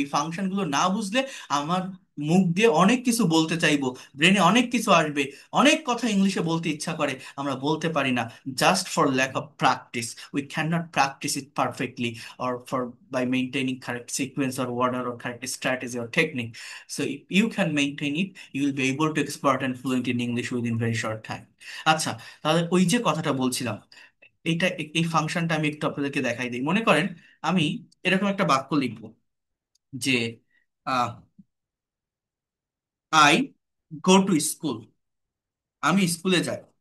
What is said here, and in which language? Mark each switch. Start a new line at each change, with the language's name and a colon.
Bangla: এই ফাংশনগুলো না বুঝলে আমার মুখ দিয়ে অনেক কিছু বলতে চাইবো, ব্রেনে অনেক কিছু আসবে, অনেক কথা ইংলিশে বলতে ইচ্ছা করে, আমরা বলতে পারি না,
English: Just for lack of practice. We cannot practice it perfectly or for by maintaining correct correct sequence or order or correct strategy or technique. So if you can maintain it, you will be able to expert and fluent in English within very short time.
Bangla: আচ্ছা, তাহলে ওই যে কথাটা বলছিলাম, এইটা এই ফাংশনটা আমি একটু আপনাদেরকে দেখাই দিই। মনে করেন আমি এরকম একটা বাক্য লিখবো যে
English: I go to school,
Bangla: আমি স্কুলে যাই।